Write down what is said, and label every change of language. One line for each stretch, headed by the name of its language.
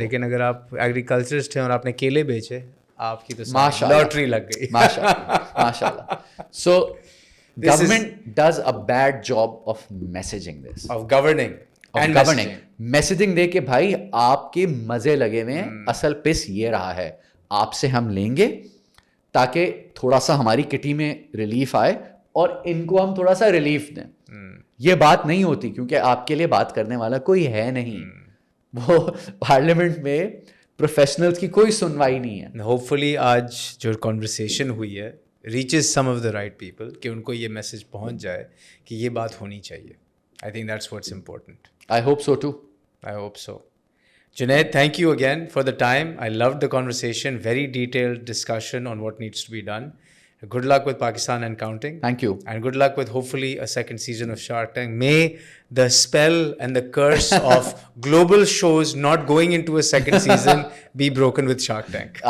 Hindi: लेकिन अगर आप एग्रीकल्चरिस्ट हैं और आपने केले बेचे, आपकी तो माशाल्लाह लॉटरी लग गई. माशाल्लाह.
English: So government does a bad job of messaging this. Of governing.
Hindi: Messaging दे के भाई आपके मजे लगे हुए हैं, असल पिस ये रहा है, आपसे हम लेंगे ताकि थोड़ा सा हमारी किटी में रिलीफ आए और इनको हम थोड़ा सा रिलीफ दें. ये बात नहीं होती क्योंकि आपके लिए बात करने वाला कोई है नहीं. वो पार्लियामेंट में प्रोफेशनल्स की कोई सुनवाई नहीं है. होपफुली आज जो कॉन्वर्सेशन हुई है
English: reaches some of the right people,
Hindi: कि उनको ये मैसेज पहुंच जाए कि ये बात होनी चाहिए.
English: I think that's what's important. I hope so too. I hope so. Junaid, thank you again for the time. I loved the conversation. Very detailed discussion on what needs to be done. Good luck with Pakistan and counting. Thank you. And good luck with hopefully a second season of Shark Tank. May the spell and the curse of global shows not going into a second season be broken with Shark Tank.